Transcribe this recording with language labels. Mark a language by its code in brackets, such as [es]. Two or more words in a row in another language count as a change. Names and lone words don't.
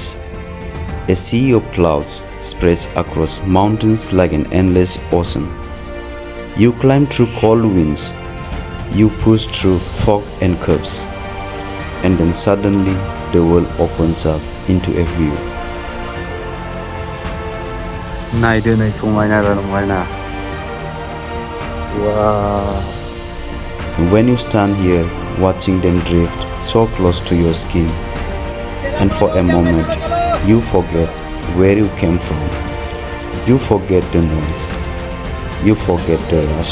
[en] A sea of clouds spreads across mountains like an endless ocean. You climb through cold winds, you push through fog and curbs, and then suddenly the world opens up into a view. नायदो नै समायना रमायना wow. When you stand here watching them drift so close to your skin, and for a moment you forget where you came from. You forget the noise. You forget the rush.